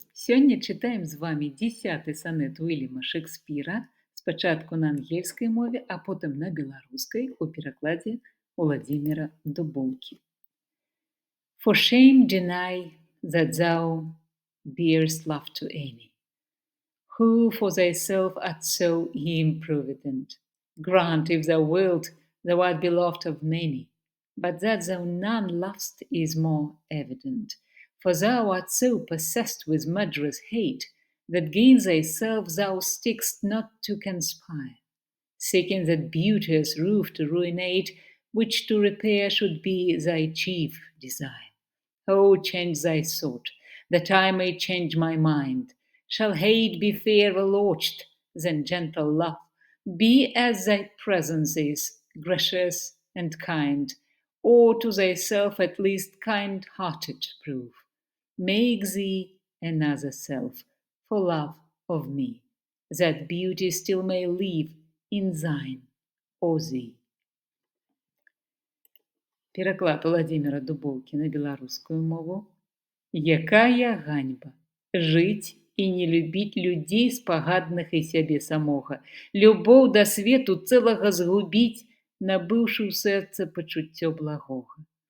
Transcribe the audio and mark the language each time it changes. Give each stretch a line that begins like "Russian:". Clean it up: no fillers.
Belarusian: Сёння чытаем з вами 10 сонет Уільяма Шекспіра, спачатку на ангельскай мове, а потым на беларускай у перакладзе Уладзіміра Дубоўкі.
English: For shame deny that thou bear'st love to any, who for thyself art so improvident. Grant, if thou wilt, thou art beloved of many, but that thou none lov'st is more evident. For thou art so possessed with murderous hate, that 'gainst thyself thou stick'st not to conspire, seeking that beauteous roof to ruinate, which to repair should be thy chief desire. Oh, change thy thought, that I may change my mind. Shall hate be fairer lodged than gentle love? Be as thy presence is, gracious and kind, or to thyself at least kind-hearted prove. Make thee another self, for love of me, that beauty still may live in thine or thee.
Belarusian: Пераклад Уладзіміра Дубоўкі на беларускую мову. Якая ганьба жыць і не любіць людзей спагадных і сябе самога, любоў да свету цэлага згубіць, набыўшы ў сэрца пачуццё благога.